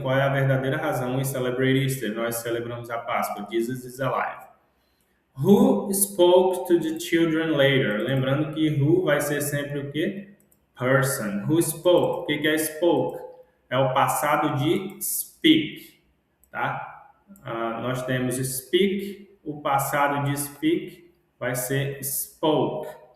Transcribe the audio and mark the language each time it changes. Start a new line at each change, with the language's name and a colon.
Portuguese: Qual é a verdadeira razão
English: we celebrate Easter?
Portuguese: Nós celebramos a Páscoa.
English: Jesus is alive. Who spoke to the children later?
Portuguese: Lembrando que who vai ser sempre o quê? Person.
English: Who spoke?
Portuguese: O que é spoke? É o passado de speak, tá? Nós temos speak, o passado de speak vai ser spoke.